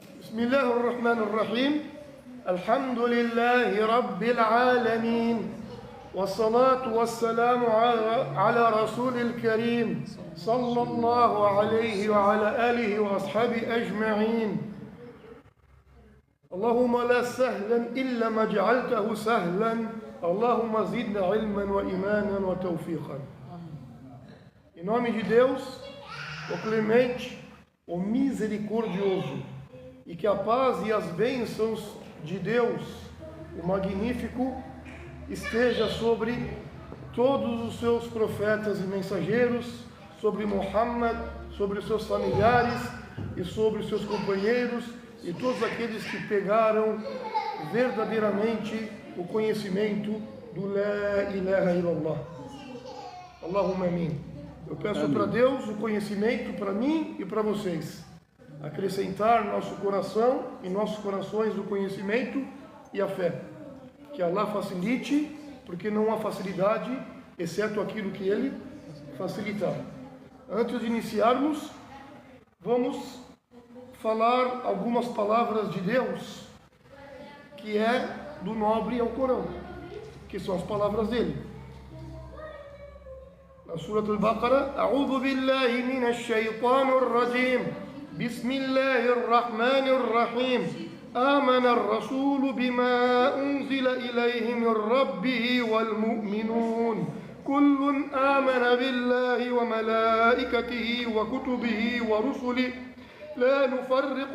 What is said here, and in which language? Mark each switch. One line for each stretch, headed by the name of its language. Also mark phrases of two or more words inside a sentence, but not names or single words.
Arabic: بسم الله الرحمن الرحيم الحمد لله رب العالمين والصلاة والسلام على رسول الكريم صلى الله عليه وعلى آله وأصحابه أجمعين اللهم لا سهلا إلا ما جعلته سهلا اللهم زدنا علما وإيمانا وتوفيقا.
Portuguese: Em nome de Deus, o clemente, o misericordioso, e que a paz e as bênçãos de Deus, o magnífico, esteja sobre todos os seus profetas e mensageiros, sobre Muhammad, sobre os seus familiares e sobre os seus companheiros e todos aqueles que pegaram verdadeiramente o conhecimento do
Arabic: لا إله إلا الله. اللهم آمين.
Portuguese: Eu peço para Deus o conhecimento para mim e para vocês. Acrescentar nosso coração e nossos corações o conhecimento e a fé. Que Allah facilite, porque não há facilidade, exceto aquilo que Ele facilitar. Antes de iniciarmos, vamos falar algumas palavras de Deus, que é do nobre ao Corão, que são as palavras dele.
Arabic: Na Surah Al-Baqarah, أعوذ بالله من الشيطان الرجيم. بسم الله الرحمن الرحيم آمن الرسول بما أنزل إليه من ربه والمؤمنون كل آمن بالله وملائكته وكتبه ورسله لا نفرق